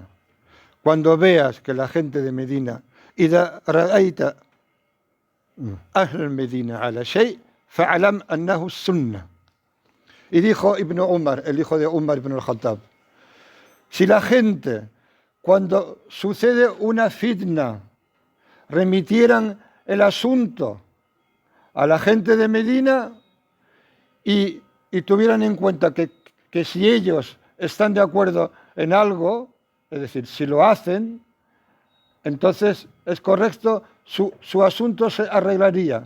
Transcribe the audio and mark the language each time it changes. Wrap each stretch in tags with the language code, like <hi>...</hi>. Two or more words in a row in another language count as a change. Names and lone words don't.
<es>Cuando veas que la gente de Medina,</es> <ar>إذا رأيت أهل المدينة على شيء فاعلم أنه السنة.</ar> <es>Y dijo Ibn Umar, el hijo de Umar ibn al-Khattab, si la gente, cuando sucede una fitna, remitieran el asunto a la gente de Medina y tuvieran en cuenta que si ellos están de acuerdo en algo, es decir, si lo hacen, entonces es correcto, su asunto se arreglaría.</es>